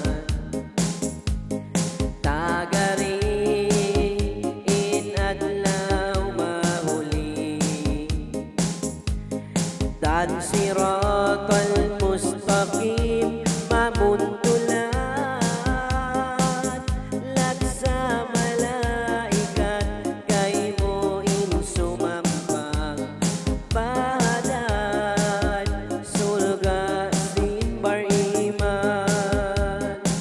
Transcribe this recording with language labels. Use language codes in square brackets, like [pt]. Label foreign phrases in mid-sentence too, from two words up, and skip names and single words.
[tsg] Tagari, inadlaw mahuli Dan [ar] الصراط المستقيم [tsg] mamuntulan Laksa malaikat kay mo insumambang Bahadan surga sin bariman